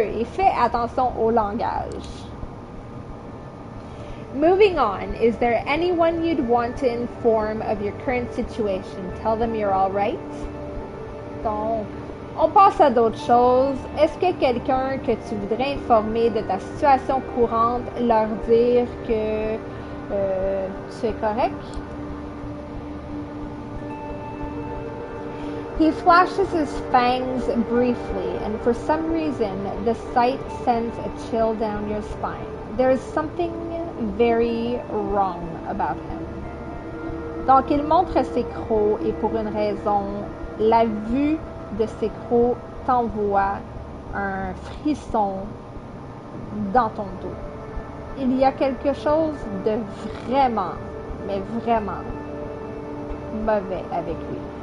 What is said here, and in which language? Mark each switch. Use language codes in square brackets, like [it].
[fr] Et fais attention au langage. [en] Moving on, is there anyone you'd want to inform of your current situation? Tell them you're all right. [fr] Donc, on passe à d'autres choses. Est-ce que quelqu'un que tu voudrais informer de ta situation courante, leur dire que tu es correct? [en] He flashes his fangs briefly, and for some reason, the sight sends a chill down your spine. There is something very wrong about him. [fr] Donc, il montre ses crocs et pour une raison, la vue de ses crocs t'envoie un frisson dans ton dos. Il y a quelque chose de vraiment, mais vraiment mauvais avec lui.